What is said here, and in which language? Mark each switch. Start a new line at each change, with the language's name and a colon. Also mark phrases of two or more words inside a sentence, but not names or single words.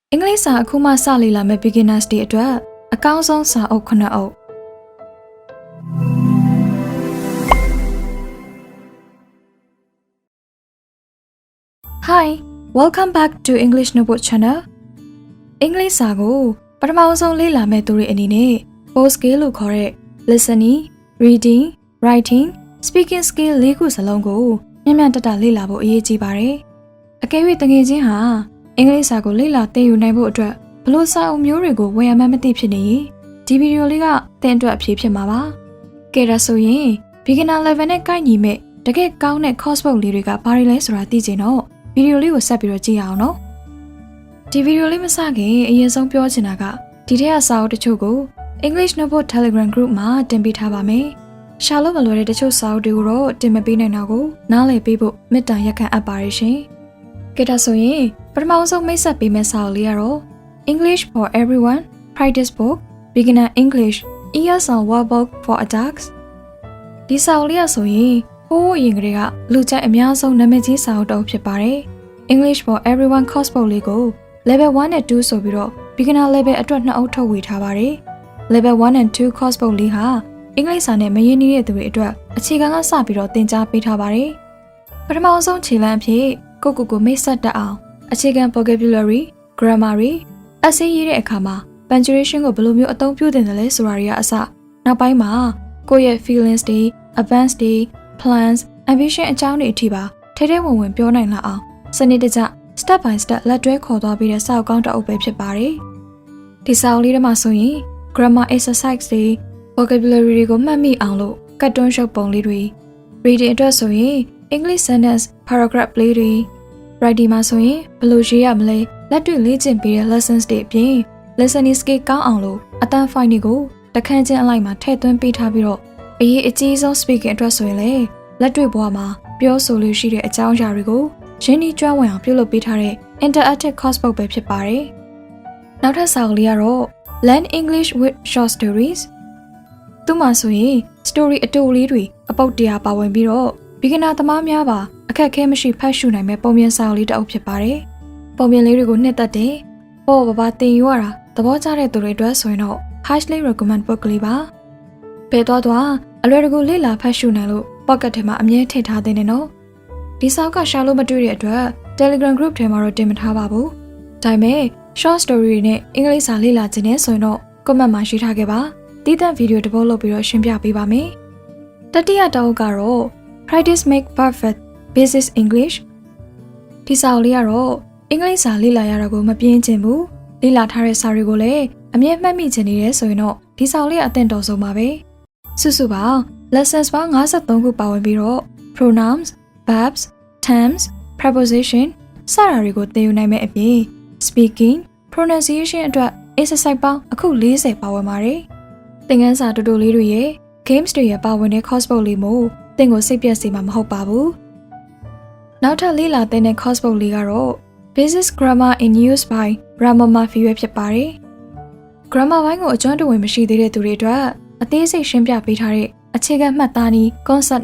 Burmese: အင်္ဂလိပ်စာအခုမှစလေ့လာမယ့် beginners တွေအတွက်အကောင်းဆုံးစာအုပ်9အုပ်
English: Hi, welcome back to English Notebook Channel.
Burmese: အင်္ဂလိပ်စာကိုပထမဆုံးလေ့လာမယ့်သူတွေအနေနဲ့
English: post skill
Burmese: လို့ခေါ်တဲ့
English: listening, reading, writing, speaking skill
Burmese: ၄ခုစလုံးကိုမျှတတလေ့လာဖို့အရေးကြီးပါတယ်။အကယ်၍တကယ်ချင်းဟာအင်္ဂလိပ်စာကိုလေ့လာသင်ယူနိုင်ဖို့အတွက်ဘလို့စာအုပ်မျိုးတွေကိုဝယ်ရမှန်းမသိဖြစ်နေရင်ဒီဗီဒီယိုလေးကသင် အတွက်အဖြေဖြစ်မှာပါ။ကဲဒါဆိုရင်
English: beginner level
Burmese: နဲ့ကိုက်ညီမဲ့တကယ်ကောင်းတဲ့ Coursebook လေးတွေကဘာတွေလဲဆိုတာသိချင်တော့ဗီဒီယိုလေးကိုဆက်ပြီးတော့ကြည့်ရအောင်နော်။ဒီဗီဒီယိုလေးမစခင်အရင်ဆုံးပြောချင်တာကဒီထက်စာအုပ်တချို့ကို English Notebook Telegram Group မှာတင်ပေးထားပါမယ်။ရှာလို့မလွယ်တဲ့တချို့စာအုပ်တွေကိုတော့တင်မပေးနိုင်တာကိုနားလည်ပေးဖို့မေတ္တာရပ်ခံအပ်ပါတယ်ရှင်။ကဲဒါဆိုရင်ပထမဆုံးမိတ်ဆက် ပေးမယ့်စာအုပ်လေးကတော့ English for Everyone Practice Book Beginner English ESL Workbook for Adults ဒီစာအုပ်လေးဆိုရင်ဟိုးရင်ကလေးကလူကြိုက်အများဆုံး နာမည်ကြီးစာအုပ်တစ်အုပ်ဖြစ်ပါတယ်။ English for Everyone Coursebook လေးကို Level 1 နဲ့ 2 ဆိုပြီးတော့
English: Beginner Level
Burmese: အတွက်2အုပ်ထုတ်ဝေထားပါတယ်။ Level 1 and 2 Coursebook လေးဟာအင်္ဂလိပ်စာနဲ့မရင်းနှီးတဲ့သူတွေအတွက်အခြေခံကစပြီးတော့သင်ကြားပေးထားပါတယ်။ပထမဆုံးခြေလှမ်းအဖြစ်ကိုမိတ်ဆက်တတ်အောင်အခြေခံ
English: vocabulary, grammar, essay
Burmese: ရေးတဲ့အခါမှာ punctuation ကိုဘယ်လိုမျိုးအသုံးပြုသင့်တယ်လဲဆိုတာတွေကအစနောက်ပိုင်းမှာ ကိုယ့်ရဲ့ feelings တွေ advance တွေ
English: plans, ambition
Burmese: အကြောင်းတွေအထိပါထဲထဲဝင်ပြောနိုင်လာအောင်စနစ်တကျ
English: step by step
Burmese: လက်တွဲခေါ်သွားပြီးတဲ့စာအုပ်ကောင်းတစ်အုပ်ပဲဖြစ်ပါတယ်။ဒီစာအုပ်လေးထဲမှာဆိုရင်
English: grammar exercise
Burmese: တွေ vocabulary တွေကိုမှတ်မိအောင်လို့ကတ်တွ န်းရှုပ်ပုံလေးတွေ reading အတွက်ဆိုရင်
English: English sentence paragraph
Burmese: လေးတွေ writing မှာဆိုရင်ဘယ်လိုရေးရမလဲလက်တွေ့လေ့ကျင့်ပေးတဲ့ lessons တွေအပြင်
English: listening skill
Burmese: ကောင်းအောင်လို့အတန်း file တွေကိုတခန်းချင်းအလိုက်မှာထည့်သွင်းပေးထားပြီးတော့အရေးအကြီးဆုံး speaking အတွက်ဆိုရင်လေလက်တွေ့ဘဝမှာပြောဆိုလို့ရှိတဲ့အ ကြောင်းအရာတွေကိုရင်းနှီးကျွမ်းဝင်အောင်ပြုလုပ်ပေးထားတဲ့
English: interactive coursebook
Burmese: ပဲဖြစ်ပါတယ်။နောက်ထပ်စာအုပ်လေးကတော့ Learn English with Short Stories သူမှဆိုရင် story အတူလေးတွေအပုပ်တရားပါဝင်ပြီးတော့ beginner သမားများပါအခက်အခဲမရှိဖတ်ရှုနိုင်မဲ့ပုံပြင်စာအုပ်လေးတစ်အုပ်ဖြစ်ပါတယ်။ပုံပြင်လေးတွေကိုနှစ်သက်တဲ့ပေါ်ပါသင်ယူရတာသဘောကျတဲ့သူတွေအတွက်ဆိုရင်တော့
English: highly recommend book
Burmese: လေးပါ။ဘယ်တော့အလွယ်တကူ လေ့လာဖတ်ရှုနိုင်လို့ pocket ထဲမှာအမြဲထည့်ထားသင့်တယ်နော်ဒီစာအုပ်ကရှာလို့မတွေ့တဲ့အတွက် Telegram group ထဲမှာတော့တင်မထား ပါဘူးဒါပေမဲ့
English: short story
Burmese: တွေနဲ့အင်္ဂလိပ်စာလေ့လာခြင်းနဲ့ဆိုရင်တော့ comment မှာရေးထားခဲ့ပါတီးသန့်ဗီဒီယိုတစ်ပုဒ်လုပ်ပြီးတော့ရှင်းပြပေးပါမယ်တတိယတောက်ကတော့ practice make perfect basic English ဒီစာအုပ်လေးကတော့အင်္ဂလိပ်စာလေ့လာရတာကိုမပြင်းချင်ဘူးလေ့လာထားတဲ့စာတွေကိုလည်းအမြဲမှတ်မိချင်နေတယ်ဆိုရင်တော့ဒီစာအုပ်လေးအသင့်တော်ဆုံးပါပဲစုစုပေါင်း lessons ပေါင်း53ခုပါဝင်ပြီးတော့
English: pronouns, verbs, terms, preposition
Burmese: စတာတွေကိုသင်ယူနိုင်မယ့်အပြင်
English: speaking, pronunciation
Burmese: အတွက် exercise ပေါင်းအခု40ပါဝင်ပါတယ်။သင်ခန်းစာတူတူလေးတွေရဲ့ games တွေရဲ့ပါဝင်တဲ့ coursebook လေးမို့သင်ကိုစိတ်ပြတ်စေမှာမဟုတ်ပါဘူး။နောက်ထပ်လေ့လာသင်တဲ့ coursebook လေးကတော့ Basic Grammar in Use by Grammar Mafia ဖြစ်ပါတယ်။ grammar ဘိုင်းကိုအကျွမ်းတဝင်မရှိသေးတဲ့သူတွေအတွက်အသေးစိတ်ရှင်းပြပေးထားတဲ့အခြေခံမှတ်သားနည်း concept